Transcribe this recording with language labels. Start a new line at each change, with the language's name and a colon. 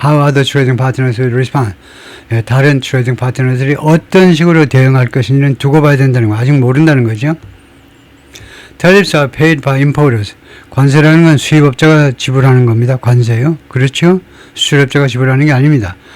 English: How other trading partners will respond.
Korean: 다른 트레이딩 파트너들이 어떤 식으로 대응할 것인지는 두고 봐야 된다는 거. 아직 모른다는 거죠.
English: Tariffs are paid by importers.
Korean: 관세라는 건 수입업자가 지불하는 겁니다. 관세요. 그렇죠? 수출업자가 지불하는 게 아닙니다.